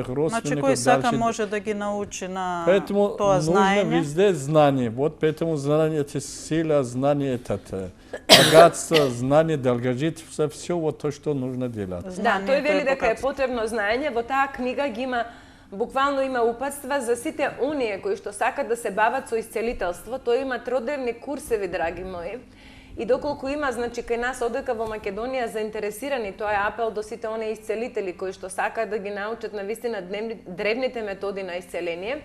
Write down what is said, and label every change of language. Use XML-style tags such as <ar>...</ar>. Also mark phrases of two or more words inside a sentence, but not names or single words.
<mk>Значи</mk> <ru>родственников.</ru> <mk>кој сака</mk> <ru>дальше.</ru> <mk>може да ги научи на</mk> <ru>Поэтому</ru> <mk>тоа</mk> <ru>нужно</ru> <mk>знаење.</mk> <ru>везде знание. Вот поэтому знание это сила, знание это богатство, знание, долгожительство, все вот то, что нужно делать.</ru> <mk>Да, тој вели дека е</mk> <ru>богатство.</ru> <mk>потребно знаење. Во таа книга ги има буквално има упатства за сите оние кои што сакат да се бават со исцелителство. Тој има тродревни курсеви, драги мои. И доколку има, значи, кај нас одека во Македонија заинтересирани, тоа е апел до сите оние исцелители кои што сакаат да ги научат на вистина древните методи на исцеление.</mk>